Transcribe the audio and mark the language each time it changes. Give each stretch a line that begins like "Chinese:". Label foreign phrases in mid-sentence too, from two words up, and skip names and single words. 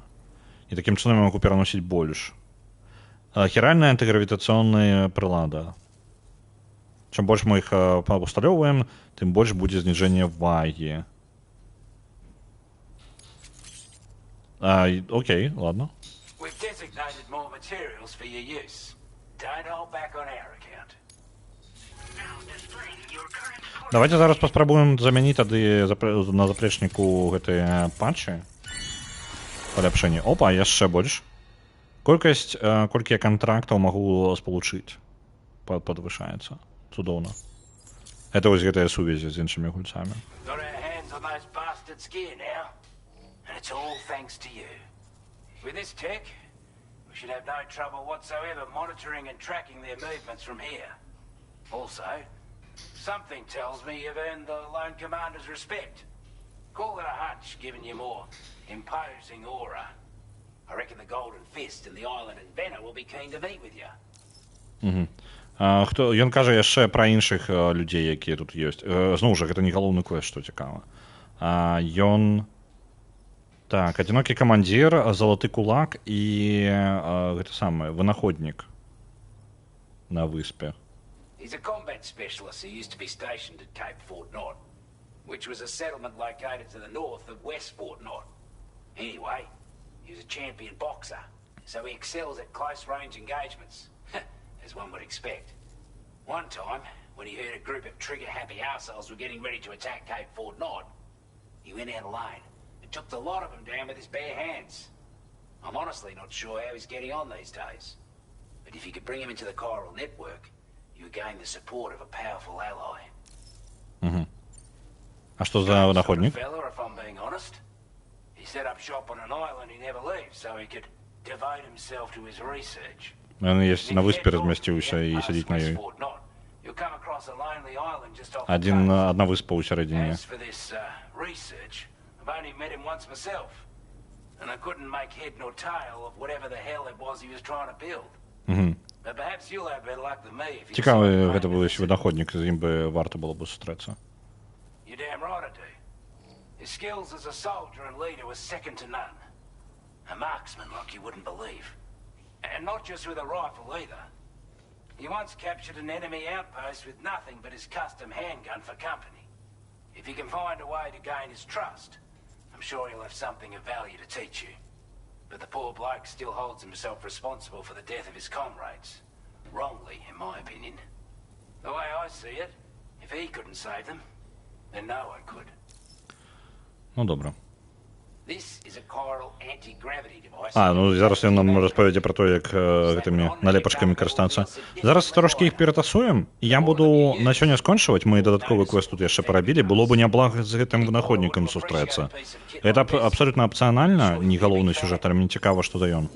Belarusian: І такім чынам я магу пераносіць больш. Хіральная антигравітацыйная прылада. Чым больш мы іх паўсталёўваем, тым больш будзе зніжэнне вагі.
Russian: Окей, ладно.
English: We've designated more materials for your use. Don't hold back on our account.
Belarusian: Давайте зараз паспрабуем замяніць тады на заплечніку гэтыя патчы. Паляпшэнне. Опа, яшчэ больш. Колькасць, колькі я кантрактаў магу спалучыць, падвышаецца. Цудоўна. Это вось гэтыя сувязі з іншымі гульцамі.
English: Got our hands on those bastards' gear now. And it's all thanks to you. With this tech, we should have no trouble whatsoever monitoring and tracking their movements from here. Also, something tells me you've earned the Lone Commander's respect. Call it a hunch, giving you more imposing aura. I reckon the Golden Fist and the Island Inventor will be keen to meet with you.
Belarusian: Ён кажа яшчэ пра іншых людзей, якія тут ёсць. Зноў жа, гэта не галоўны квест, што цікава. Ён... Так, адзінокі камандзір, залаты кулак і гэта самае, вынаходнік на выспе.
English: He's a combat specialist who used to be stationed at Cape Fort Knot, which was a settlement located to the north of West Fort Knot. Anyway, he was a champion boxer, so he excels at close-range engagements, as one would expect. One time, when he heard a group of trigger-happy arseholes were getting ready to attack Cape Fort Knot, he went out alone and took the lot of them down with his bare hands. I'm honestly not sure how he's getting on these days, but if you could bring him into the Chiral network, you gain the support of a powerful ally.
Belarusian: А што за вынаходнік?
English: Fella, if I'm being honest. He set up shop on an island he never leaves, so he could devote himself to his research.
Belarusian: Ён есть на выспе размясціўся і сядзіць на ёй.
English: You'll come across a lonely island just off the
Belarusian: Адна выспа ў сярэдзіне.
English: As for this research, I've only met him once myself, and I couldn't make head nor tail of whatever the hell it was he was trying to build. But perhaps you'll have better luck than me if you...
Belarusian: Цікавы гэта быў вынаходнік, з ім бы варта было б сустрэцца.
English: You're damn right I do. His skills as a soldier and leader were second to none. A marksman like you wouldn't believe. And not just with a rifle either. He once captured an enemy outpost with nothing but his custom handgun for company. If you can find a way to gain his trust, I'm sure he'll have something of value to teach you. But the poor bloke still holds himself responsible for the death of his comrades. Wrongly, in my opinion. The way I see it, if he couldn't save them, then no one could.
Ukrainian: Ну, добре.
English: This is a Chiral anti-gravity device.
Belarusian: Ну зараз ён нам распавядзе пра то, як гэтымі налепачкамі карыстацца. Зараз трошкі іх ператасуем, і я буду на сёння скончваць. Мы дадатковы квест тут яшчэ парабілі. Было бы няблага з гэтым вынаходнікам сустрэцца. Гэта абсалютна апцыянальна, не галоўны сюжэт, але мне цікава, што за ён.